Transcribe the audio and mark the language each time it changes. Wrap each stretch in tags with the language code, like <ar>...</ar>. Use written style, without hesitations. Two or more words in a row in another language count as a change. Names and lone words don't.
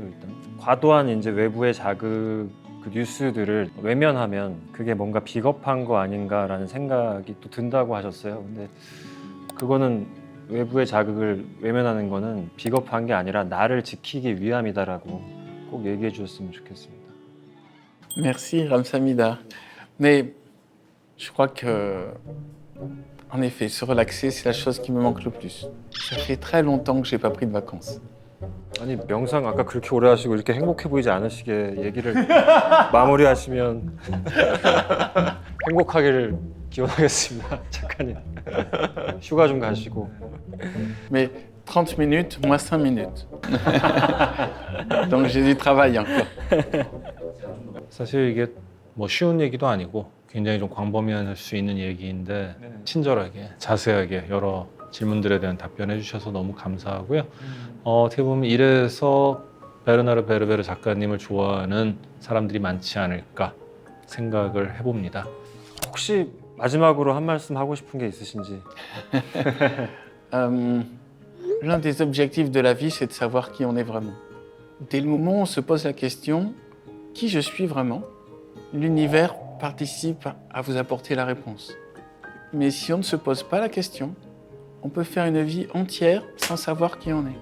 <ko>일단 과도한 이제 외부의 자극 그 뉴스들을 외면하면 그게 뭔가 비겁한 거 아닌가라는 생각이 또 든다고 하셨어요. 근데 그거는 외부의 자극을 외면하는 거는 비겁한 게 아니라 나를 지키기 위함이다라고 꼭 얘기해 주셨으면 좋겠습니다.</ko> <fr>Merci Ramsamida. Mais je crois que, en effet, se relaxer, c'est la chose qui me manque le plus. Ça fait très longtemps que j'ai pas pris de vacances.</fr> <ko>아니 명상 아까 그렇게 오래 하시고 이렇게 행복해 보이지 않으시게 얘기를 마무리하시면 행복하기를 기원하겠습니다. 작가님 휴가 좀 가시고</ko> <fr>Mais 30 minutes, moi 5 minutes. Donc j'ai du travail encore.</fr> <ko>사실 이게 뭐 쉬운 얘기도 아니고 굉장히 좀 광범위할 수 있는 얘기인데 친절하게 자세하게 여러 질문들에 대한 답변해 주셔서 너무 감사하고요. 어떻게 보면 이래서 베르나르 베르베르 작가님을 좋아하는 사람들이 많지 않을까 생각을 해봅니다. 혹시 마지막으로 한 말씀 하고 싶은 게 있으신지?</ko> <fr>L'un des objectifs de la vie, c'est de savoir qui on est vraiment. Dès le moment où on se pose la question, qui je suis vraiment, l'univers participe à vous apporter la réponse. Mais si on ne se pose pas la question, on peut faire une vie entière sans savoir qui on est.</fr>